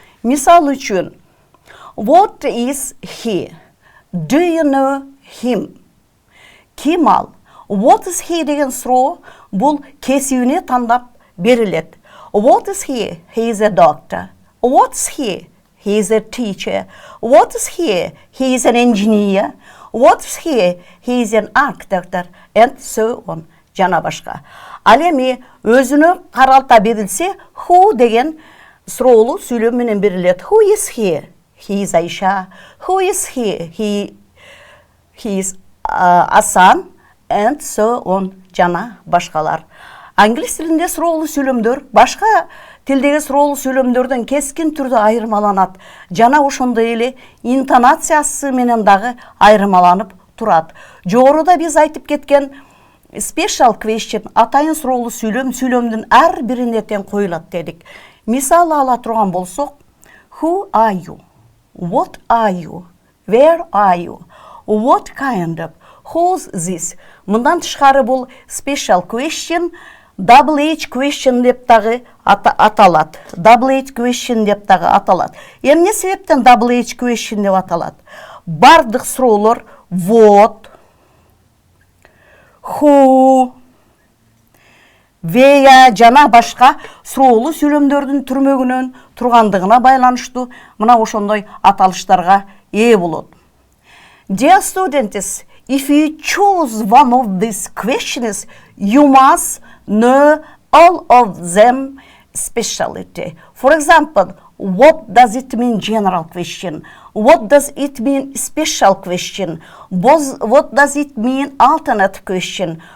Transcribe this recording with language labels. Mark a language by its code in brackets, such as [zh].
[ky] Мисал үчүн, [en] what is he? Do you know him? [ky] Ким ал? [en] What is he [ky] деген суроо бул кесибине тандап берилет. [en] What is he? He is a doctor. What is he? He is a teacher. What is he? He is an engineer. What is he? He is an architect, and so on. [ky] Жана башка. Ал эми өзүнө каралта берилсе, who деген суроолуу сүйлөм менен берилет. [en] Who is he? He is Aisha. Who is he? He is Асан, and so on. [ky] Жана башкалар. Англис тилинде суроолуу сүйлөмдөр башка тилдеги суроолуу сүйлөмдөрдөн кескин түрдө айырмаланат. Жана ошондой эле интонациясы менен дагы айырмаланып турат. Жогоруда биз айтып кеткен special question, атайын суроолуу сүйлөмдүн ар бирине тең коюлат дедик. Мисал ала турган болсок, [en] who are you? What are you? Where are you? What kind of? Who's this? [ky] Мындан тышкары бул special question, double H question деп дагы аталат. Double H question деп дагы аталат. Эмне себептен double H question деп аталат? Бардык суроолор what, who, veya жана башка суроолуу сүйлөмдөрдүн түрмөгүнөн тургандыгына байланыштуу мына ошондой аталыштарга ээ болот. [en] Dear students, if you choose one of these questions, you must know all of them speciality. For example, what does it mean general question? What does it mean special question? What does it mean alternate question?